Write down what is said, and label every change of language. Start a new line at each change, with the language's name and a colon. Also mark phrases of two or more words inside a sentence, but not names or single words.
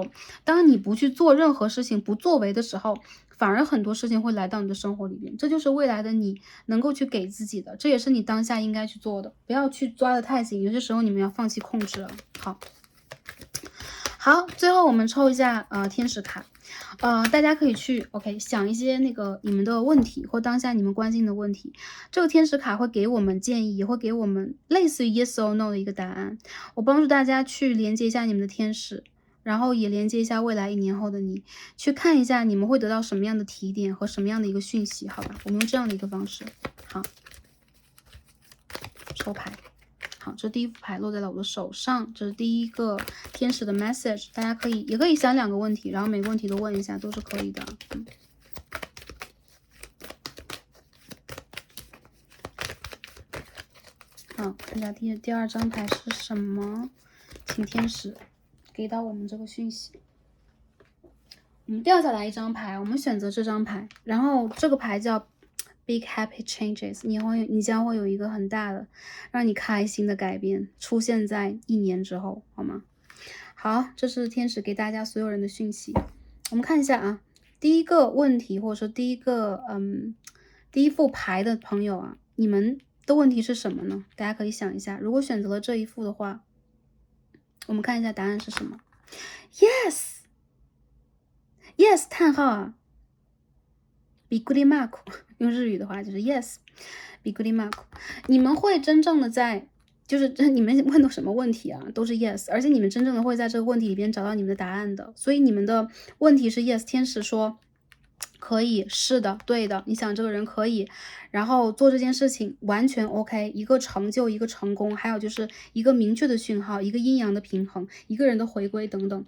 Chinese: 当你不去做任何事情，不作为的时候，反而很多事情会来到你的生活里边，这就是未来的你能够去给自己的，这也是你当下应该去做的，不要去抓得太紧，有些时候你们要放弃控制了。好，最后我们抽一下天使卡，大家可以去 OK 想一些那个你们的问题或当下你们关心的问题，这个天使卡会给我们建议，也会给我们类似于
English: yes or no
Chinese: 的一个答案。我帮助大家去连接一下你们的天使，然后也连接一下未来1年后的你，去看一下你们会得到什么样的提点和什么样的一个讯息，好吧？我们用这样的一个方式，好，抽牌。好，这第一副牌落在了我的手上，这是第一个天使的 message， 大家也可以想2个问题，然后每个问题都问一下，都是可以的。好，看一下第二张牌是什么，请天使给到我们这个讯息。我们掉下来一张牌，我们选择这张牌，然后这个牌叫
English: Big happy changes，
Chinese: 你将会有一个很大的让你开心的改变出现在1年之后，好吗？好，这是天使给大家所有人的讯息。我们看一下啊，第一个问题或者说第一副牌的朋友啊，你们的问题是什么呢？大家可以想一下，如果选择了这一副的话，我们看一下答案是什么。Yes， 叹号啊。
Japanese: びっくりマーク，
Chinese: 用日语的话就是 yes，
Japanese: びっくりマーク。
Chinese: 你们会真正的就是你们问的什么问题啊，都是 yes， 而且你们真正的会在这个问题里边找到你们的答案的。所以你们的问题是 yes， 天使说可以，是的，对的，你想这个人可以，然后做这件事情完全 OK，一个成就，一个成功，还有就是一个明确的讯号，一个阴阳的平衡，一个人的回归等等。